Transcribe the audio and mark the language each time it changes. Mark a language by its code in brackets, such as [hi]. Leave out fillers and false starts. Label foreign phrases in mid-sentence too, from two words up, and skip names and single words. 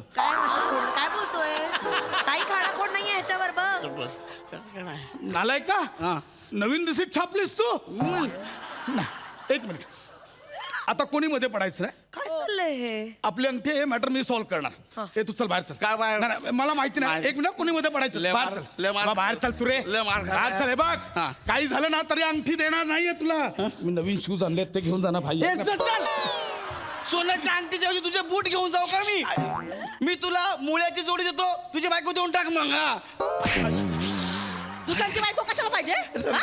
[mr] काय माझं खोड- काय बोलतोय काही खाडाखोड नाहीये ह्याच्यावर बघ नालाय का हा नवीन रिसिट छापलीस तू ना, एक मिनिट आता कोणी मध्ये पडायचं नाही काय चाललंय हे आपली अंगठी हे मॅटर मी सॉल्व्ह करणार हे तू चल बाहेर चल काय बाहेर? नाही, नाही, मला माहिती नाही एक मिनिट कोणी मध्ये पडायचं लय बाहेर मार- चल लय मार- बा, बाहेर चल तू रे लय मार खा- बाहेर चल हे बघ हा. काही झालं ना तरी अंगठी देणार नाहीये तुला मी नवीन शूज आणले ते घेऊन जाणार भाई ए, चल चल सोन्याच्या अंगठीच्या ऐवजी तुझे बूट घेऊन जाऊ का मी तुला मुळ्याची जोडी देतो तुझी बायको देऊन टाक मग हा दुसऱ्यांची बायको कशाला पाहिजे हा?